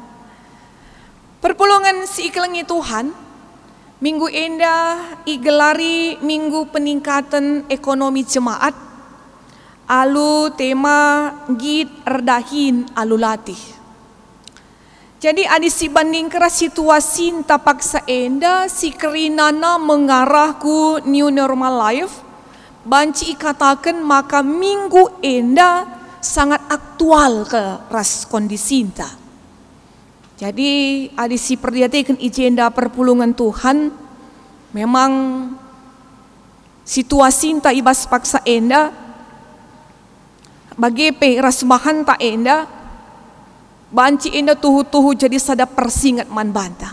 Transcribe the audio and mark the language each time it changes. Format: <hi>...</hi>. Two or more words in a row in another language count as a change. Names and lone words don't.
<btx>Perpulungan si iklengi Tuhan, minggu endah igelari minggu</btx> <id>peningkatan ekonomi jemaat.</id> <btx>Alu tema git erdahin alu latih. Jadi adisi banding keras situasi tapaksa enda si kerinana mengarah ku</btx> <en>new normal life.</en> <btx>Banci ikatakan maka minggu enda</btx> <id>sangat aktual</id> <btx>ke ras kondisi inta. Jadi adisi perdiatikan ijenda perpulungan Tuhan</btx> <id>memang situasi</id> <btx>inta ibas paksa enda bagi pe ras bahan tak enda banci enda tuhu-tuhu jadi sada persingat man banta.</btx>